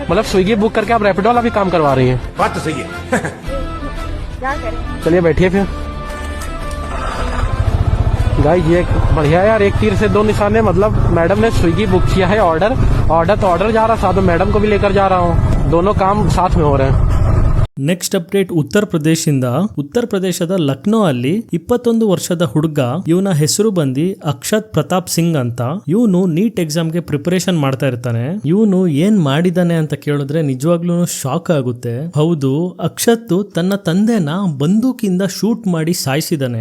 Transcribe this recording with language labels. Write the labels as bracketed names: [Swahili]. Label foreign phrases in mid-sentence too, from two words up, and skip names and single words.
[Hindi] मतलब स्विगी बुक करके आप रैपिडो वाला भी काम करवा रही हैं। बात तो सही है. क्या करें। चलिए बैठिए फिर। गाइस ये बढ़िया है यार, एक तीर से दो निशान है, मतलब मैडम ने स्विगी बुक किया है, ऑर्डर तो ऑर्डर जा रहा, साथ में मैडम को भी लेकर जा रहा हूँ, दोनों काम साथ में हो रहे हैं। [English] next update [Kannada] ಉತ್ತರ ಪ್ರದೇಶದ ಲಕ್ನೋ ಅಲ್ಲಿ 21 ವರ್ಷದ ಹುಡುಗ, ಇವನ ಹೆಸರು ಬಂದಿ ಅಕ್ಷತ್ ಪ್ರತಾಪ್ ಸಿಂಗ್ ಅಂತ. ಇವನು ನೀಟ್ ಎಕ್ಸಾಮ್ಗೆ ಪ್ರಿಪರೇಷನ್ ಮಾಡ್ತಾ ಇರ್ತಾನೆ. ಇವನು ಏನ್ ಮಾಡಿದಾನೆ ಅಂತ ಕೇಳಿದ್ರೆ ನಿಜವಾಗ್ಲೂ ಶಾಕ್ ಆಗುತ್ತೆ. ಹೌದು, ಅಕ್ಷತ್ ತನ್ನ ತಂದೆನ ಬಂದೂಕಿಂದ ಶೂಟ್ ಮಾಡಿ ಸಾಯಿಸಿದಾನೆ.